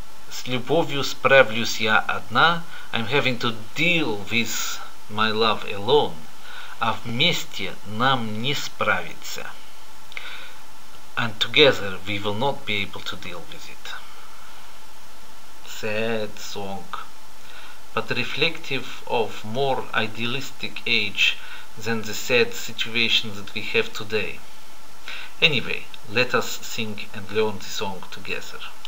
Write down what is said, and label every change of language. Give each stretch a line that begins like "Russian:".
Russian: С любовью справлюсь я одна.
English: I'm having to deal with my love alone.
Russian: А вместе нам не справиться.
English: And together we will not be able to deal with it. Sad song, but reflective of more idealistic age than the sad situation that we have today. Anyway, let us sing and learn the song together.